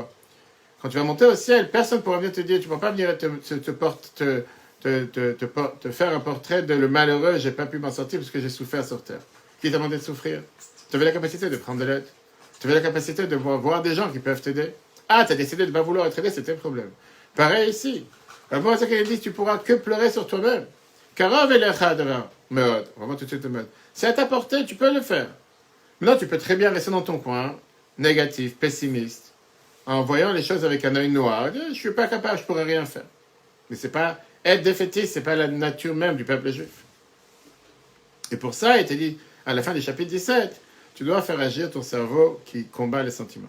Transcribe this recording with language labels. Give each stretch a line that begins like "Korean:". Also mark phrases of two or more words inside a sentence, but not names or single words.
French: Quand tu vas monter au ciel, personne ne pourra venir te dire, tu ne pourras pas venir te faire un portrait de le malheureux, j'ai pas pu m'en sortir parce que j'ai souffert sur terre. Qui t'a demandé de souffrir? Tu avais la capacité de prendre de l'aide. Tu avais la capacité de voir des gens qui peuvent t'aider. Ah, tu as décidé de ne pas vouloir être aidé, c'était le problème. Pareil ici. Moi, c'est qu'elle dit, tu pourras que pleurer sur toi-même.
Hebrew: קרוב אליך הדבר מאד.
French: On va voir tout de suite le mode. C'est à ta portée, tu peux le faire. Maintenant, tu peux très bien rester dans ton coin, négatif, pessimiste, en voyant les choses avec un œil noir. Je ne suis pas capable, je ne pourrais rien faire. Mais c'est pas être défaitiste, c'est pas la nature même du peuple juif. Et pour ça, il te dit, à la fin du chapitre 17, tu dois faire agir ton cerveau qui combat les sentiments.